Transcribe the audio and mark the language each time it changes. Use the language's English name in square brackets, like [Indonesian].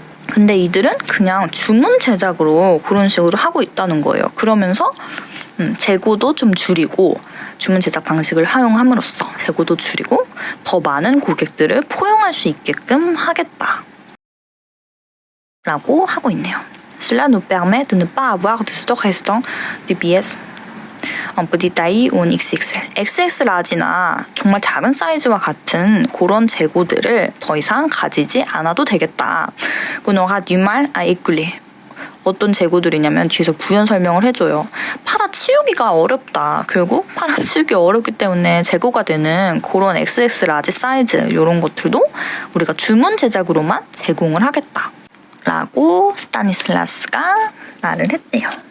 [Korean] 근데 이들은 그냥 주문 제작으로 그런 식으로 하고 있다는 거예요. 그러면서 재고도 좀 줄이고 주문 제작 방식을 활용함으로써 재고도 줄이고 더 많은 고객들을 포용할 수 있게끔 하겠다 라고 하고 있네요. [French] Cela nous permet de ne pas avoir de stock restant de pièces en petite taille ou en XXL. [Korean] XX 라지나 정말 작은 사이즈와 같은 그런 재고들을 더 이상 가지지 않아도 되겠다. [French] qu'on aura du mal à écouler. [Korean] 어떤 재고들이냐면 뒤에서 부연 설명을 해줘요. 팔아치우기가 어렵다. 결국 팔아치우기 어렵기 때문에 재고가 되는 그런 XX 라지 사이즈 이런 것들도 우리가 주문 제작으로만 제공을 하겠다. 라고 스타니슬라스가 말을 했대요.